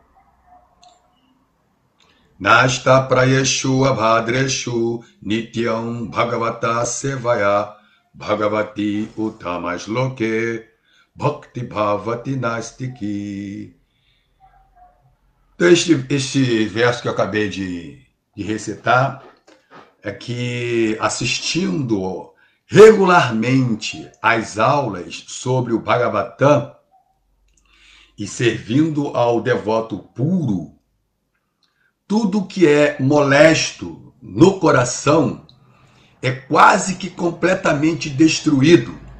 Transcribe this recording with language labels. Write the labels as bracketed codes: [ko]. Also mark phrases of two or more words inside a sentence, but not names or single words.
[sa] नष्टप्रायेषु अभद्रेषु नित्यं भागवतसेवया भगवति उत्तमश्लोके भक्तिर्भवति नैष्ठिकी. [pt] Então, este verso que eu acabei de recitar é que, assistindo regularmente às aulas sobre o Bhagavatam e servindo ao devoto puro, tudo que é molesto no coração é quase que completamente destruído.